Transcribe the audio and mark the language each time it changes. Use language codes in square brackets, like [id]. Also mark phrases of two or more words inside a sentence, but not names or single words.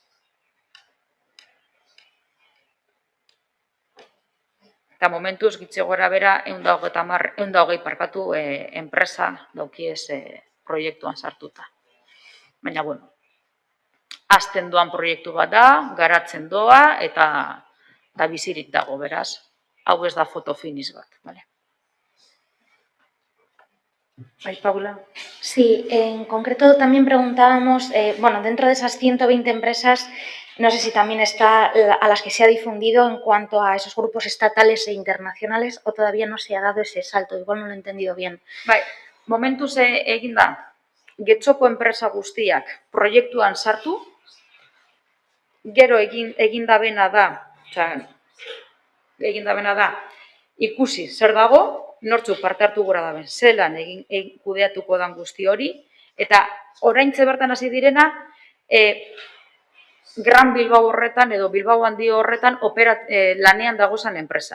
[eu] Eta momentuz, gitxe gora bera, 120 enpresa daukiez proiektuan sartuta. Baina, azten doan proiektu bat da, garatzen doa, eta bizirik dago, beraz. Hau ez da foto finish bat, bale? Paula. [es] Sí, en concreto también preguntábamos, dentro de esas 120 empresas, no sé si también está a las que se ha difundido en cuanto a esos grupos estatales e internacionales, o todavía no se ha dado ese salto, igual no lo he entendido bien. [eu] Momentuz egin da, Getxoko enpresa guztiak proiektuan sartu, gero egin da bena da, ikusi zer dago, nortzuk parte hartu gora daben, zelan kudeatuko dan guzti hori, eta oraintxe bertan hasi direna, Gran Bilbao horretan edo Bilbao handi horretan lanean dagozan enpresak.